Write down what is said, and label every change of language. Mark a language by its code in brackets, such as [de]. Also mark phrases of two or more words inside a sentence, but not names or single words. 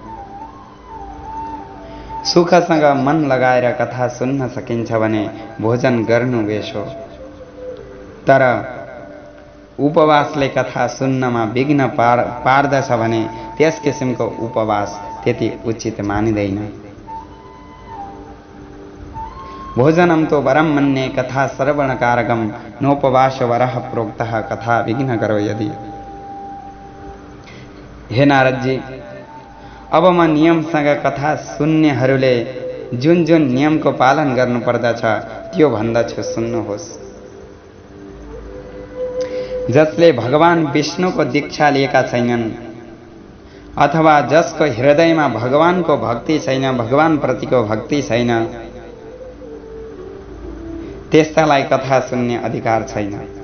[ne] सुखसँग मन लगाएर कथा सुन्न सकिन्छ भने भोजन गर्नु बेस हो। तर उपवासले कथा सुन्नमा विघ्न पार्दछ भने त्यस किसिमको उपवास त्यति उचित मानिँदैन। [sa] भोजनम तो वरम मन्ये कथा श्रवण कारकम नोपवास वरह प्रोक्तः कथा विघ्न करो यदि। [ne] हे नारदजी, अब म नियमसँग कथा सुन्नेहरूले जुन जुन नियमको पालन गर्नुपर्दछ त्यो भन्दछु, सुन्नुहोस्। जसले भगवान विष्णुको दीक्षा लिएका छैनन् अथवा जसको हृदयमा भगवानको भक्ति छैन, भगवान प्रतिको भक्ति छैन, त्यस्तालाई कथा सुन्ने अधिकार छैन।